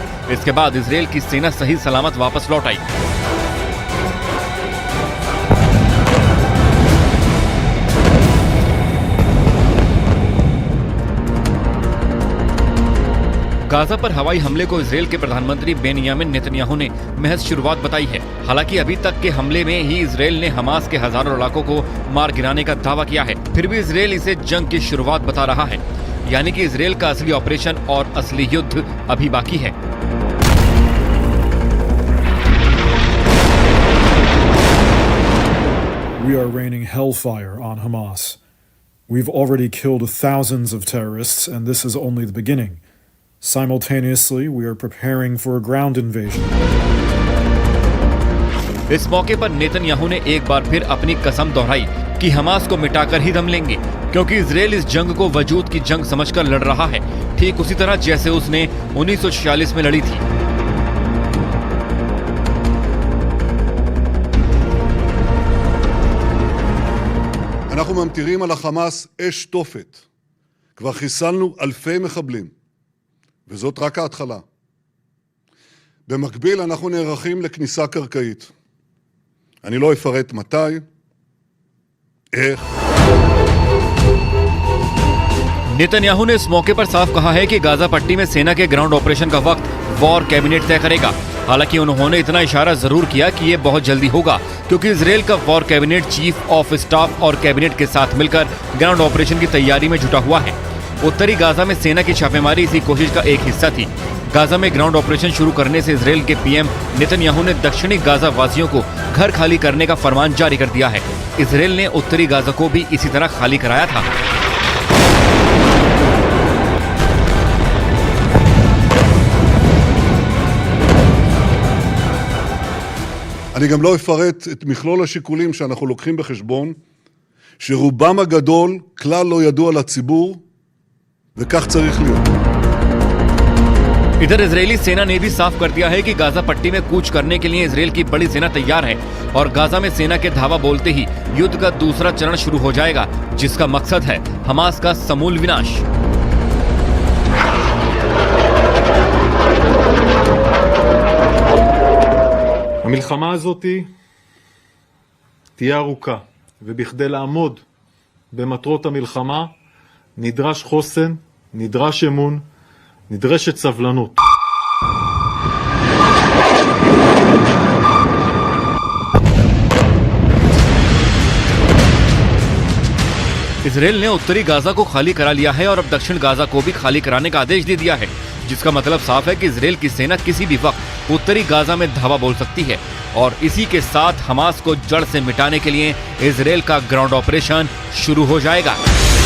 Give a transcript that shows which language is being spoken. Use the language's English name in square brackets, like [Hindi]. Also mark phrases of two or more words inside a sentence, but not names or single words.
[Hindi] इसके बाद इजरायल की सेना सही सलामत वापस लौट आई। गाजा पर हवाई हमले को इजरायल के प्रधानमंत्री बेनियामिन नेतन्याहू ने महज शुरुआत बताई है। हालांकि अभी तक के हमले में ही इजरायल ने हमास के हजारों लड़ाकों को मार गिराने का दावा किया है। फिर भी इजरायल इसे जंग की शुरुआत बता रहा है, यानी कि इजरायल का असली ऑपरेशन और असली युद्ध अभी बाकी है। [English] We are raining hellfire on Hamas. We've already killed thousands of terrorists, and this is only the beginning. Simultaneously, we are preparing for a ground invasion. [Hindi] इस मौके पर नेतन्याहू ने एक बार फिर अपनी कसम दोहराई कि हमास को मिटाकर ही दम लेंगे, क्योंकि इजरायल इस जंग को वजूद की जंग समझकर लड़ रहा है, ठीक उसी तरह जैसे उसने 1946 में लड़ी थी। [Hebrew] אנחנו ממטירים על החמאס אש תופת. כבר חיסלנו אלפי מחבלים. וזאת רק ההתחלה. במקביל אנחנו נערכים לכניסה קרקעית. אני לא אפרט מתי, איך. [Hindi] नेतन्याहू ने इस मौके पर साफ कहा है कि गाजा पट्टी में सेना के [English] ground operation [Hindi] का वक्त [English] war cabinet [Hindi] तय करेगा। हालांकि उन्होंने इतना इशारा जरूर किया कि ये बहुत जल्दी होगा, क्योंकि इजरायल का [English] war cabinet chief of staff [Hindi] और कैबिनेट के साथ मिलकर [English] ground operation [Hindi] की तैयारी में जुटा हुआ है। उत्तरी गाजा में सेना की छापेमारी इसी कोशिश का एक हिस्सा थी। गाजा में [English] ground operation [Hindi] शुरू करने से इजरायल के PM नेतन्याहू ने दक्षिणी गाजा वासियों को घर खाली करने का फरमान जारी कर दिया है। इजरायल ने उत्तरी गाजा को भी इसी तरह खाली कराया था। [Hebrew] אני גם לא אפרט את מכלול השיקולים שאנחנו לוקחים בחשבון, שרובם הגדול כלל לא ידוע לציבור, וכך צריך להיות. [Hindi] इधर इजरायली सेना ने भी साफ कर दिया है कि गाजा पट्टी में कूच करने के लिए इजरायल की बड़ी सेना तैयार है और गाजा में सेना के धावा बोलते ही युद्ध का दूसरा चरण शुरू हो जाएगा, जिसका मकसद है हमास का समूल विनाश। [Hebrew] המלחמה הזאת תהיה ארוכה, ובכדי לעמוד במטרות המלחמה נדרש חוסן, נדרש אמון, נדרשת סבלנות. [Hindi] इजरायल ने उत्तरी गाजा को खाली करा लिया है और अब दक्षिण गाजा को भी खाली कराने का आदेश दे दिया है, जिसका मतलब साफ है कि इजरायल की सेना किसी भी वक्त उत्तरी गाजा में धावा बोल सकती है और इसी के साथ हमास को जड़ से मिटाने के लिए इजरायल का [English] ground operation [Hindi] शुरू हो जाएगा।